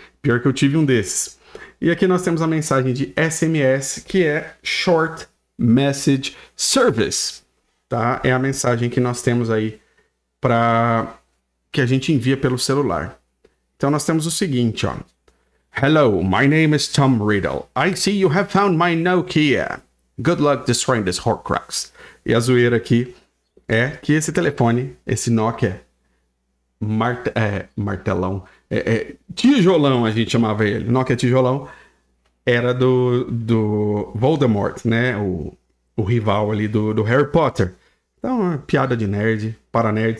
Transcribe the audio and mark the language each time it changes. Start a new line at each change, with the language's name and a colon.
Portuguese: Pior que eu tive um desses. E aqui nós temos a mensagem de SMS, que é Short Message Service, tá? É a mensagem que nós temos aí que a gente envia pelo celular. Então nós temos o seguinte, ó.
English: Hello, my name is Tom Riddle. I see you have found my Nokia. Good luck destroying this Horcrux.
Portuguese: E a zoeira aqui é que esse telefone, esse Nokia martelão, tijolão a gente chamava ele, Nokia tijolão, era do Voldemort, né? O rival ali do Harry Potter. Então, uma piada de nerd, para nerd.